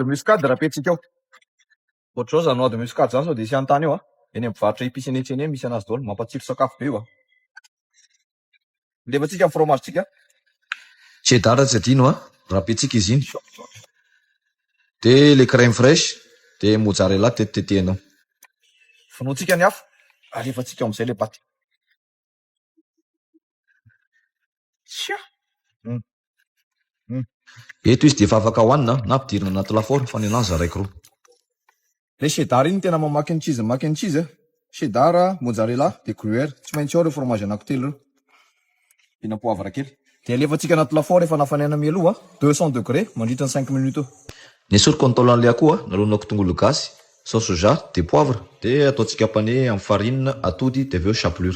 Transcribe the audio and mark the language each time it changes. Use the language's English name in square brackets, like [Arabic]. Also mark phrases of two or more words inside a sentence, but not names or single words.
[Malagasy] muscade rapetsika ao ohatr'zao zany [French] noix de muscade [Malagasy] zany sao de isy antany eo eny amin'ny mpivarotra épices eny etseny misy anazy daholo mampatsiro sakafo be io levantsika amin'ny fromage tsika cheddar tsy adino rapetsika izy iny de le [French] crème fraîche [Malagasy] de mozzarella tetitetehinao finoantsika ny hafa alefantsika amizay le paty sia Eto izy de efa afaka hohanina na ampidirina anaty lafaoro fa ny anazy raiky roa. Le cheddar iny tena [English] mac and cheese. [Malagasy] Cheddar, mozzarella, de gruyère. Tsy maintsy ao reo fromage anankitelo reo. Pina poivre kely. De alefantsika anaty lafaoro efa nafanaina mialoha 200 degrés mandritra ny 5 minutes. Ny esoriko ny taolan'le akoho nalonako tongolo gasy, [French] sauce soja, [Malagasy] de poivre, de ataontsika pane amin'ny farine, atody, de aveo chapelure.